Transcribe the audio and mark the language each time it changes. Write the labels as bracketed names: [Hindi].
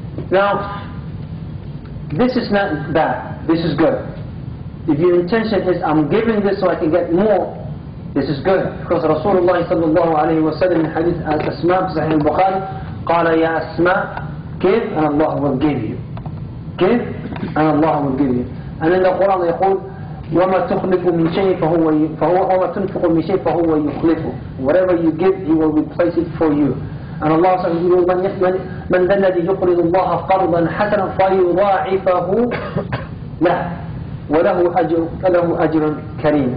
[English] Now, this is not bad, this is good. If your intention is, I'm giving this so I can get more, this is good. Because Rasulullah sallallahu alayhi wa sallam in hadith Asma' Sahih al-Bukhari, [Arabic] قال يا أسماء, [English] give and Allah will give you. Give and Allah will give you. And in the Quran [Arabic] يقول وَمَا تُخْلِفُ مِنْ شَيْءٍ وَمَا تُنْفِقُ مِنْ شَيْءٍ فَهُوَ يُخْلِفُ. [English] Whatever you give, He will replace it for you. And Allah says, [Arabic] مَنْ ذَا الَّذِي يُقْرِضُ اللَّهَ قَرْضًا حَسَنًا فَيُضَاعِفَهُ لَهُ وَلَهُ أَجْرٌ كَرِيمٌ.